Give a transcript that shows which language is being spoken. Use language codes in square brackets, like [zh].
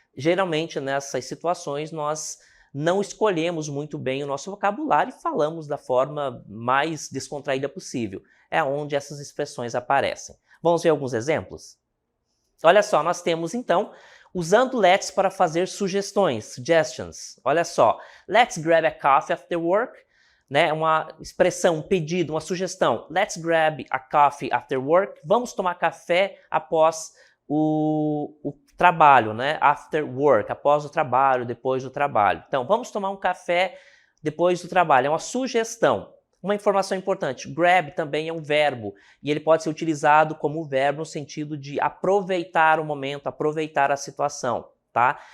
[pt] Geralmente, nessas situações, nós não escolhemos muito bem o nosso vocabulário e falamos da forma mais descontraída possível. É onde essas expressões aparecem. Vamos ver alguns exemplos? Olha só, nós temos, então, usando let's para fazer sugestões, suggestions. Olha só, [en] let's grab a coffee after work, né? [pt] Uma expressão, um pedido, uma sugestão. [en] Let's grab a coffee after work. [pt] Vamos tomar café após o trabalho, né? [en] After work, [pt] após o trabalho, depois do trabalho. Então, vamos tomar um café depois do trabalho. É uma sugestão. Uma informação importante, grab também é um verbo e ele pode ser utilizado como verbo no sentido de aproveitar o momento, aproveitar a situação, tá?